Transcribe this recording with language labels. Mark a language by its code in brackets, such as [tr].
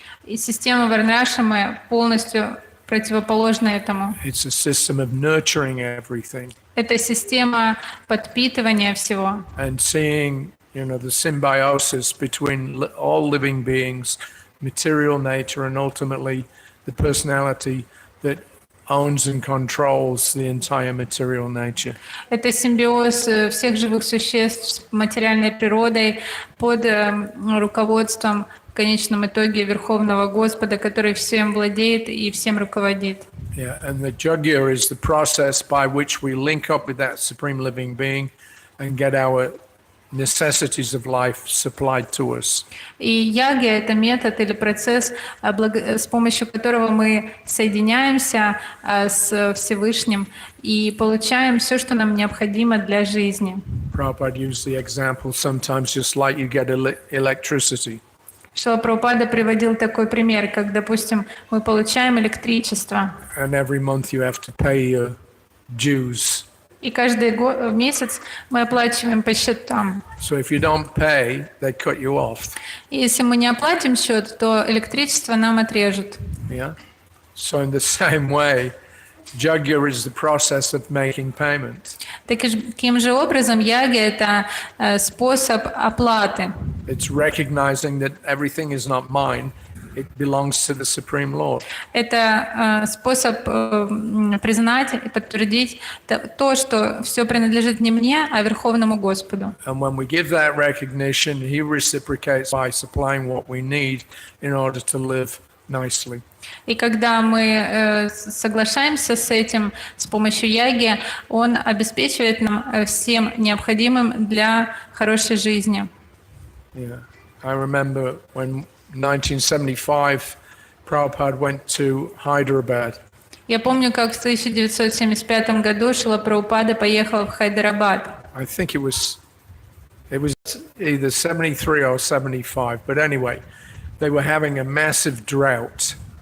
[ru] И система Варнашрамы полностью противоположна этому. [en] It's a system of nurturing everything [ru] Это система подпитывания всего. [en] and seeing, the symbiosis between all living beings, material nature, and ultimately the personality that owns and controls the entire material nature. [ru] Это симбиоз всех живых существ с материальной природой под руководством в конечном итоге Верховного Господа, который всем владеет и всем руководит. [en] Yeah, and the yajna is the process by which we link up with that supreme living being and get our necessities of life supplied to us. [ru] И яги — это метод или процесс, с помощью которого мы соединяемся с Всевышним и получаем все, что нам необходимо для жизни. [en] Prabhupada used the example sometimes just like you get electricity. [ru] Шрила Прабхупада приводил такой пример, как, допустим, мы получаем электричество, [en] And every month you have to pay your dues. [ru] и каждый месяц мы оплачиваем по счетам. [en] So if you don't pay, they cut you off. [ru] И если мы не оплатим счет, то электричество нам отрежут. [en] Yeah. So in the same way, yajna is the process of making payment. [ru] Таким же образом, яги — это способ оплаты. [en] It's recognizing that everything is not mine. It belongs to the Supreme Lord. [ru] Это способ признать и подтвердить то, что все принадлежит не мне, а Верховному Господу. [en] And when we give that recognition, He reciprocates by supplying what we need in order to live nicely. [ru] И когда мы соглашаемся с этим с помощью яги, он обеспечивает нам всем необходимым для хорошей жизни. [en] Yeah. I remember when 1975, Prabhupada went to Hyderabad. [ru] Я помню, как в 1975 году Шрила Прабхупада поехал в Хайдарабад. [en] I think it was either 73 or 75, but anyway, they were having a massive drought.